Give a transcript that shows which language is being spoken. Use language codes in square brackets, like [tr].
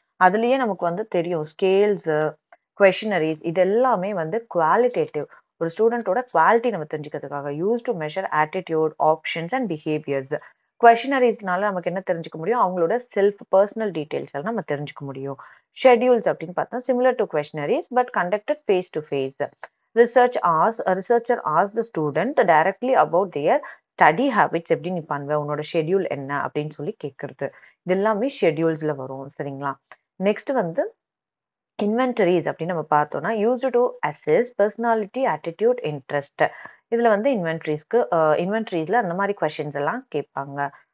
[ta] அதுலயே நமக்கு வந்து தெரியும் ஸ்கேல்ஸ், கொஸ்டினரிஸ் இது எல்லாமே வந்து குவாலிட்டேட்டிவ். ஒரு ஸ்டூடெண்டோட குவாலிட்டி நம்ம தெரிஞ்சுக்கிறதுக்காக [en] Use to measure attitude, options and behaviours. [ta] கொஸ்டினரிஸ்னால நமக்கு என்ன தெரிஞ்சுக்க முடியும்? அவங்களோட செல்ஃப் பர்சனல் டீடைல்ஸ் எல்லாம் நம்ம தெரிஞ்சுக்க முடியும். [en] schedules [ta] அப்படின்னு பார்த்தா [en] Similar to questionnaires but conducted face to face. A researcher asks the student directly about their study habits. [ta] எப்படி நீ பண்ணுவ, உன்னோட ஷெட்யூல் என்ன அப்படின்னு சொல்லி கேட்கறது. இது எல்லாமே ஷெட்யூல்ஸ்ல வரும். சரிங்களா? [en] next வந்து inventories [ta] அப்படின்னு நம்ம பார்த்தோம்னா [en] Used to assess personality, attitude, interest. [ta] இதுல வந்து இன்வென்டரிஸ்ல அந்த மாதிரி கொஸ்டின்ஸ் எல்லாம் கேட்பாங்க.